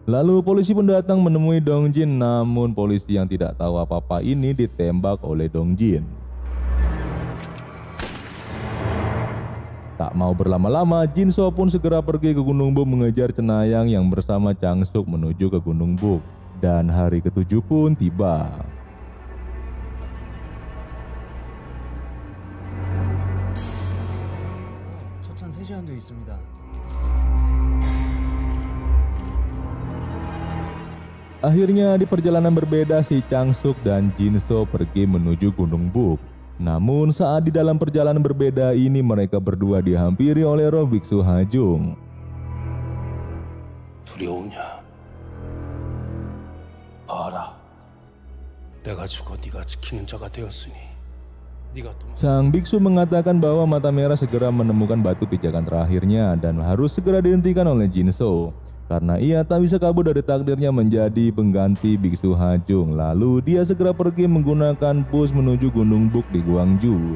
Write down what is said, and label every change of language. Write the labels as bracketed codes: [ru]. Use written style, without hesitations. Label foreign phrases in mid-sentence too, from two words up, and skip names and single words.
[id] Lalu polisi pun datang menemui Dongjin, namun polisi yang tidak tahu apa-apa ini ditembak oleh Dongjin. Tak mau berlama-lama, Jinso pun segera pergi ke Gunung Buk mengejar Cenayang yang bersama Changsuk menuju ke Gunung Buk. Dan hari ke-7 pun tiba. [ko] 첫차 3시간도 있습니다. [id] Akhirnya di perjalanan berbeda si Changsuk dan Jinso pergi menuju Gunung Buk. Namun saat di dalam perjalanan berbeda ini mereka berdua dihampiri oleh roh biksu Hajung. [ko] 두려우냐? 봐라. 내가 죽어 네가 지키는 자가 되었으니 네가 또 [id] Sang biksu mengatakan bahwa Mata Merah segera menemukan batu pijakan terakhirnya dan harus segera dihentikan oleh Jinso. Karena ia tak bisa kabur dari takdirnya menjadi pengganti biksu Hajung. Lalu dia segera pergi menggunakan bus menuju Gunung Buk di Gwangju.